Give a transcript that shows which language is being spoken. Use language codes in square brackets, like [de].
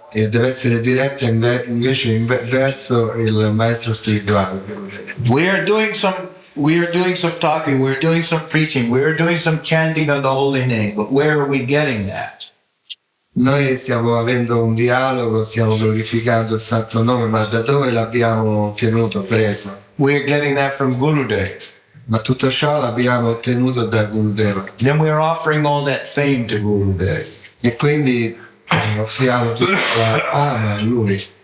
[it] e deve essere diretto invece verso il maestro spirituale. [en] We are doing some talking, we're doing some preaching, we're doing some chanting of the holy name, but where are we getting that? [it] Noi stiamo avendo un dialogo, stiamo glorificando il santo nome, ma da dove l'abbiamo preso? [en] We're getting that from Gurudev. [it] Ma tutto ciò l'abbiamo ottenuto da Gurudev. [en] Then we're offering all that fame to Gurudev. [it] E quindi offriamo tutta la fama a lui.